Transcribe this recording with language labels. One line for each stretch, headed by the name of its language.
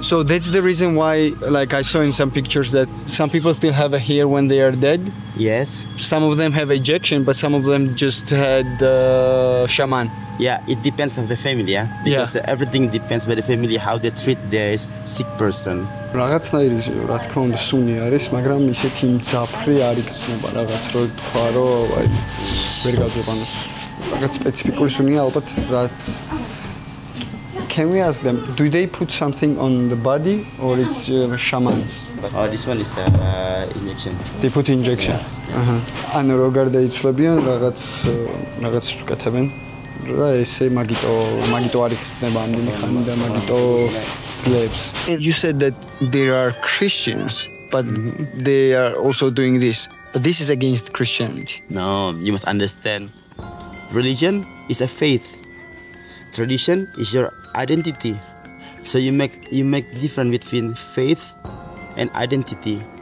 English: So that's the reason why, like I saw in some pictures, that some people still have a hair when they are dead. Yes. Some of them have ejection, but some of them just had shaman. Yeah, it depends of the family, yeah. Because everything depends by the family how they treat their sick person.
Georgian: რაღაცნაირი რა თქმა უნდა სუნი არის, მაგრამ ისეთი მძაფრი არ იქნება რაღაც რო თქვა რომ აი ვერ გაგვიყვანოს. რაღაც სპეციფიკური სუნია ალბათ რაც
English: Can we ask them, do they put something on the body or it's shamans? Oh, this one is injection. They put injection.
Georgian: ანუ როგორ დაიცვლებიან რაღაც უკეთებენ. და ესე მაგიტო არ იხსნება ამდენი ხანი და მაგიტო slaves.
English: You said that there are Christians, but they are also doing this. But this is against Christianity. No, you must understand. Religion is a faith. Tradition is your identity. So you make difference between faith and identity.